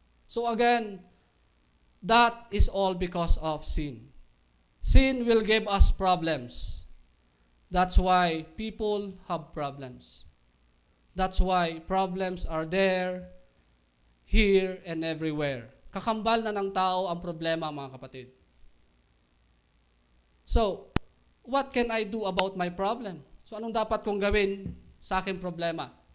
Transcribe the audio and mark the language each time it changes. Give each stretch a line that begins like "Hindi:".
English: So again, that is all because of sin. Sin will give us problems. That's why people have problems. That's why problems are there, here, and everywhere.
Filipino: Kakambal na ng tao ang problema, mga kapatid.
English: So, what can I do about my problem?
Filipino: So, anong dapat kong gawin sa aking problema?